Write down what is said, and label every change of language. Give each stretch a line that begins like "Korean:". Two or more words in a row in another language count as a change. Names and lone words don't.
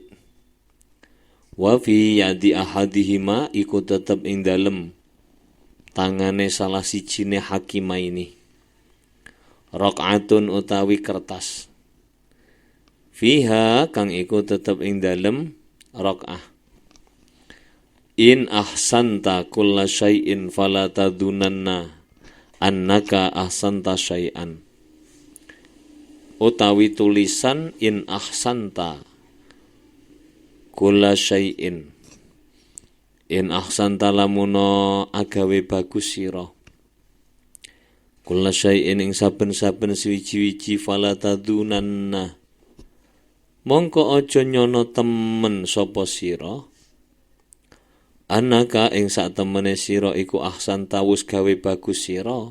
Arabic: وفي يد أحدهما
Javanese: iku tetep ing dalem tangane salah sijine
Arabic: حكمين رقعة
Javanese: utawi kertas. Fiha kang iku tetep ing dalem rakaah.
Arabic: إن أحسنت كل شيء فلا تظنن أنك أحسنت شيئا.
Javanese: Utawi tulisan
Arabic: إن أحسنت كل شيء. إن أحسنت
Javanese: lamuno agawe bagus sira.
Arabic: كل شيء
Javanese: ing saben-saben suwiji-wiji
Arabic: فلا تظنن.
Javanese: Mongko aja nyono temen sapa sira. Anaka ing sak temene sira iku ahsanta wis gawe bagus sira.